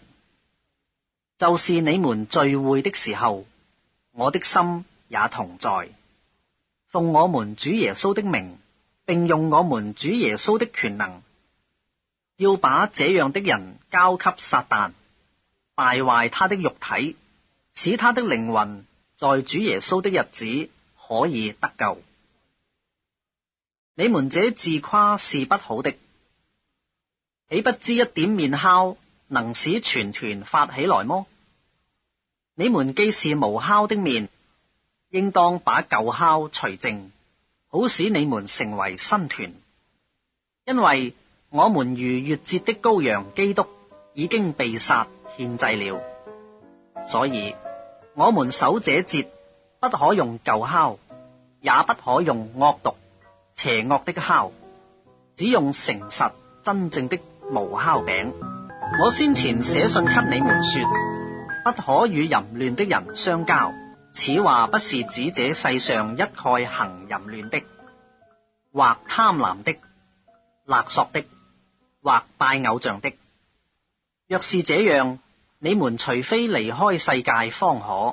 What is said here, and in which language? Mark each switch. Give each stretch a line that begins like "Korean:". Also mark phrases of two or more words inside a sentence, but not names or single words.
Chinese: 就是你們聚會的時候，我的心也同在，奉我們主耶穌的名，並用我們主耶穌的權能，要把這樣的人交給撒旦，敗壞他的肉體，使他的靈魂在主耶穌的日子可以得救。你們這自誇是不好的，豈不知一點麵酵能使全團發起來麼？你們既是無酵的麵，應當把舊酵除淨，好使你們成為新團。因為我們逾越節的羔羊基督已經被殺獻祭了，所以我們守這節不可用舊酵，也不可用惡毒邪惡的酵，只用誠實真正的無酵餅。我先前寫信給你們說，不可與淫亂的人相交。此話不是指這世上一概行淫亂的，或貪婪的、勒索的，或拜偶像的。若是這樣，你們除非離開世界方可。